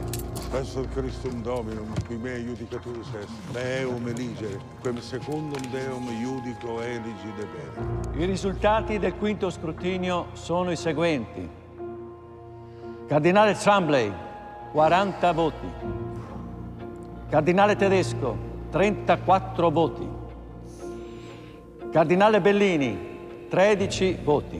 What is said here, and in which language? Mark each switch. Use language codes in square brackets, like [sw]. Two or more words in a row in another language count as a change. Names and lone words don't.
[la] Testor Christum Dominum, qui me judicaturus est, me eum eligere, quem secundum Deum judico eligi debere. [it] I risultati del quinto scrutinio sono i seguenti. Cardinale Tremblay, 40 voti. Cardinale Tedesco, 34 voti. Cardinale Bellini, 13 voti.